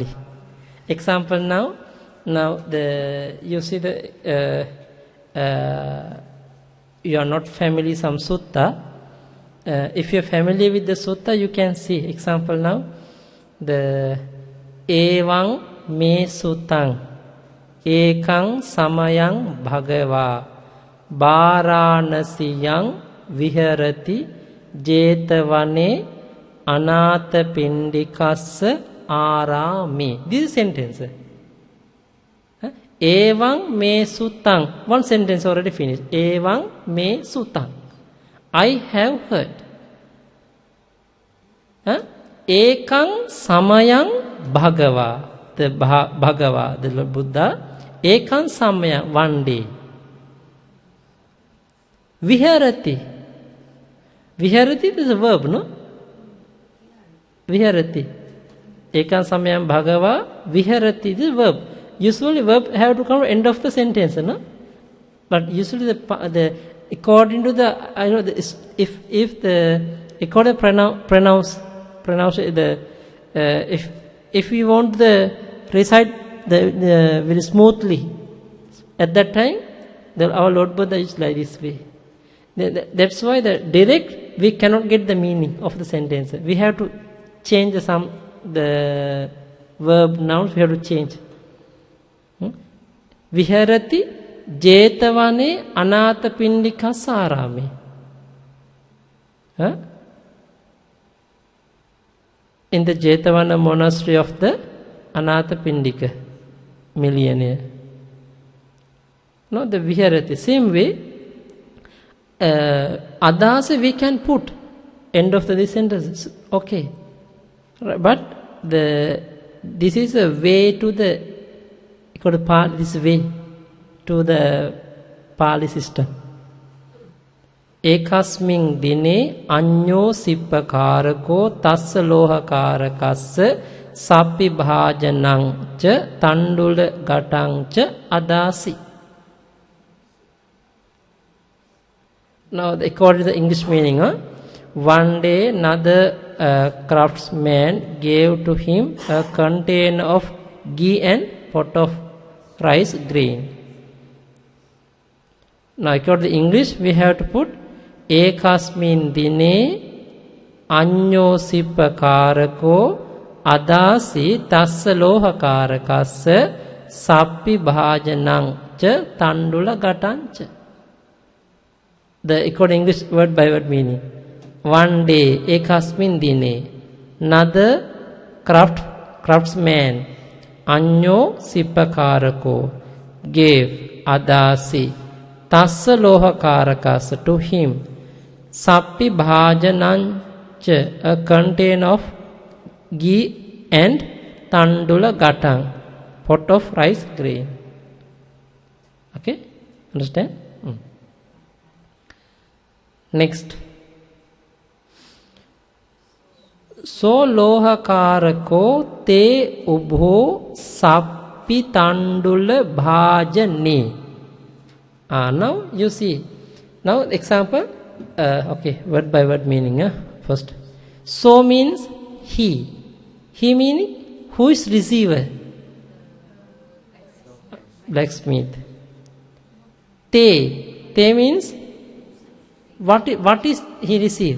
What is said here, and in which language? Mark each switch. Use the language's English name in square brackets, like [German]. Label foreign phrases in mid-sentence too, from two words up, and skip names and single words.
[English] Example now you see the you are not familiar some sutta. If you are familiar with the sutta, you can see. Example now, the [Pali] Evaං me sutaං ekaං samayaං bhagavā Vārāṇasiyaṃ viharati jetavane anāthapindikassa ārāme. [English] This is sentence. [Pali] Evaං me sutaṃ. [English] One sentence already finished. [Pali] Evaං me sutaṃ. [English] I have heard. [Pali] Ekaṃ samayaṃ bhagavā. [English] The Bhagava, the Lord Buddha. [Pali] Ekaṃ samayaṃ, [English] one day. [Pali] Viharati. [English] Viharati is a verb, no? [Pali] Viharati. Ekaṃ samayaṃ bhagavā. [English] Viharati is a verb. Usually verb have to come end of the sentence, no? But usually the according to the if the according to pronounce the if we want the recite the very smoothly at that time, our Lord Buddha is like this way. That's why the direct we cannot get the meaning of the sentence. We have to change the verb nouns. We have to change. [Pali] Viharati jetavane anāthapindikassa ārāme. [English] In the Jetavana monastery of the Anathapindika millionaire. No, the Viharati. Same way, adasa we can put end of the sentence. Okay. But this is a way to the this way to the Pali system. [Pali] Ekasmiන් dine añño sippakārako tassa lohakārakassa sappi bhājanaṃ ca tandula gataṃ ca adāsi. [English] Now, according to the English meaning, one day another craftsman gave to him a container of ghee and pot of rice grain. Now, according to English, we have to put [Pali] ekasmin dine añño sippakārako adāsi tassa lohakārakassa sappi bhājanaṃ ca tandula gataṃ ca. [English] The according English word by word meaning. One day, [Pali] ekasmin dine, [English] another craftsman, [Pali] añño sippakārako, gave adāsi tassa lohakārakassa [English] to him, [Pali] sappi bhājanaṃ ca, [English] a container of ghee and [Pali] tandula gataṃ, [English] pot of rice grain. Okay, understand? Next. [Pali] So lohakārako te ubho sappi tandula bhājane. [English] Now you see. Now example. Okay, word by word meaning. First. So means he. He meaning who is receiver? Blacksmith. Te means what is he receive?